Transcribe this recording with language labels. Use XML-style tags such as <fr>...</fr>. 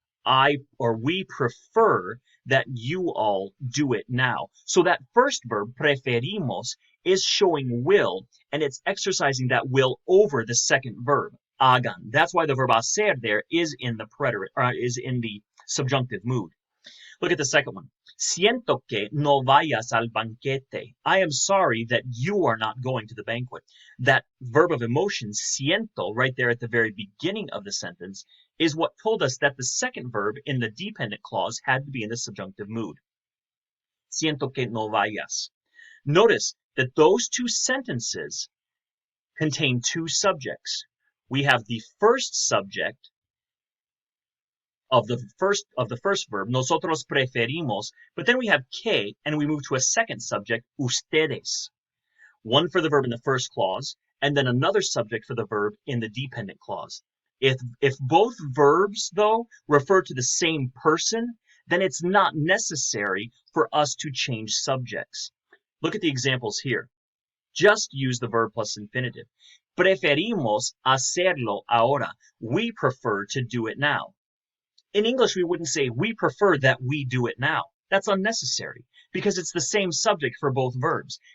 <en>We prefer that you all do it now. So that first verb, preferimos, is showing will, and it's exercising that will over the second verb, hagan. That's why the verb hacer there is in the preterite, or is in the subjunctive mood. Look at the second one.</en> <es>Siento que no vayas al banquete.</es> <en>I am sorry that you are not going to the banquet. That verb of emotion, siento, right there at the very beginning of the sentence, is what told us that the second verb in the dependent clause had to be in the subjunctive mood.</en> <es>Siento que no vayas.</es> <en>Notice that those two sentences contain two subjects. We have the first subject of the first verb, nosotros preferimos, but then we have que, and we move to a second subject, ustedes. One for the verb in the first clause, and then another subject for the verb in the dependent clause. If both verbs, though, refer to the same person, then it's not necessary for us to change subjects. Look at the examples here. Just use the verb plus infinitive.</en> <es>Preferimos hacerlo ahora.</es> <en>We prefer to do it now. In English, we wouldn't say, we prefer that we do it now. That's unnecessary, because it's the same subject for both verbs.</en>